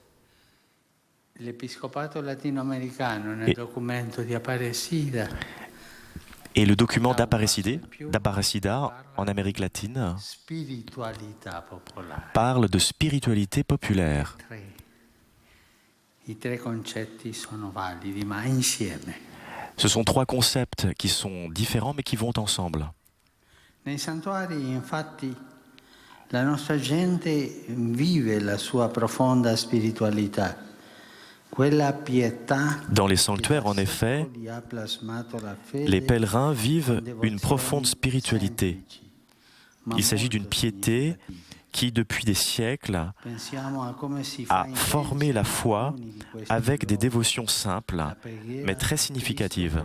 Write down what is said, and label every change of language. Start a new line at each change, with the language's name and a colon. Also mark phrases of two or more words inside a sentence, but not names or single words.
French: Et le document d'Aparecida en Amérique latine parle de spiritualité populaire.
Italian: I tre concetti sono validi, ma insieme.
French: Ce sont trois concepts qui sont différents mais qui vont ensemble.
Italian: Nei santuari, infatti, la nostra gente vive la sua profonda spiritualità. Quella pietà.
French: Dans les sanctuaires, en effet, les pèlerins vivent une profonde spiritualité. Il s'agit d'une piété qui, depuis des siècles, a formé la foi avec des dévotions simples, mais très significatives.